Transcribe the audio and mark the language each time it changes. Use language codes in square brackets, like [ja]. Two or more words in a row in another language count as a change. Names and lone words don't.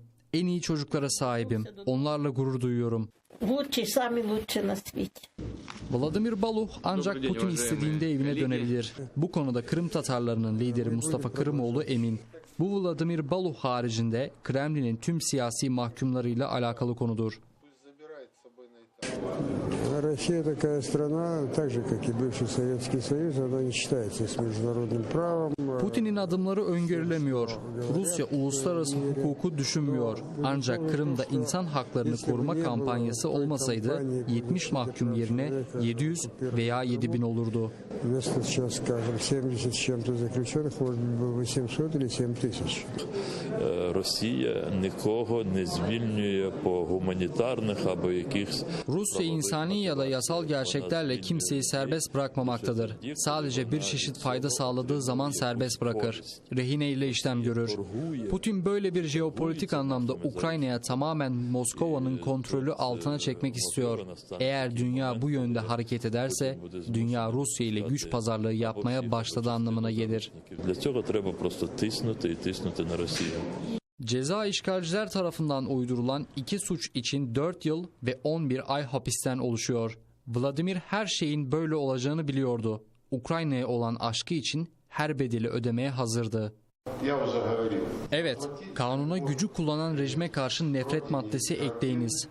[tr] En iyi çocuklara sahibim. Onlarla gurur duyuyorum. Vladimir Baloh ancak Putin istediğinde evine dönebilir. Bu konuda Kırım Tatarlarının lideri Mustafa Kırımoğlu emin. Bu Vladimir Baloh haricinde Kremlin'in tüm siyasi mahkumlarıyla alakalı konudur. [ru] Россия такая страна, так же, как и бывший Советский Союз, она не считается с международным правом. [tr] Putin'in adımları öngörülemiyor. Rusya uluslararası hukuku düşünmüyor. Ancak Kırım'da insan haklarını koruma kampanyası olmasaydı 70 mahkum yerine 700 veya 7000 olurdu. [ru] Вместо сейчас, скажем, 70 с чем-то заключенных, может быть, 800 или 7000. [uk] Росія нікого не звільнює по гуманітарних або якихось. [tr] Rusya insani ya da yasal gerçeklerle kimseyi serbest bırakmamaktadır. Sadece bir çeşit fayda sağladığı zaman serbest bırakır. Rehine ile işlem görür. Putin böyle bir jeopolitik anlamda Ukrayna'ya tamamen Moskova'nın kontrolü altına çekmek istiyor. Eğer dünya bu yönde hareket ederse, dünya Rusya ile güç pazarlığı yapmaya başladığı anlamına gelir. [uk] Для цього треба просто тиснути і тиснути на Росію. [tr] Ceza işgalciler tarafından uydurulan 2 suç için 4 yıl ve 11 ay hapisten oluşuyor. Vladimir her şeyin böyle olacağını biliyordu. Ukrayna'ya olan aşkı için her bedeli ödemeye hazırdı. Evet, kanuna gücü kullanan rejime karşı nefret maddesi ekleyiniz.